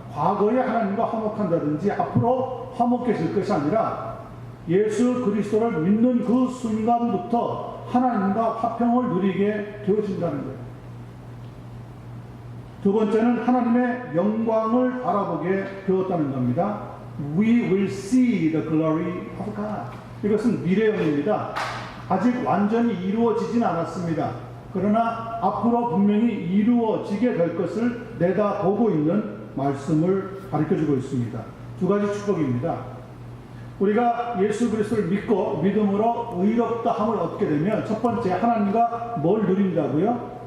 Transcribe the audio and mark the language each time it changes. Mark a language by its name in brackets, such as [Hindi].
[Korean] 과거에 하나님과 화목한다든지 앞으로 화목해질 것이 아니라 예수 그리스도를 믿는 그 순간부터 하나님과 화평을 누리게 되어진다는 거예요. 두 번째는 하나님의 영광을 바라보게 되었다는 겁니다. [English] We will see the glory of God. [Korean] 이것은 미래형입니다. 아직 완전히 이루어지진 않았습니다. 그러나 앞으로 분명히 이루어지게 될 것을 내다보고 있는 말씀을 가르쳐주고 있습니다. 두 가지 축복입니다. 우리가 예수 그리스도를 믿고 믿음으로 의롭다함을 얻게 되면 첫 번째, 하나님과 뭘 누린다고요?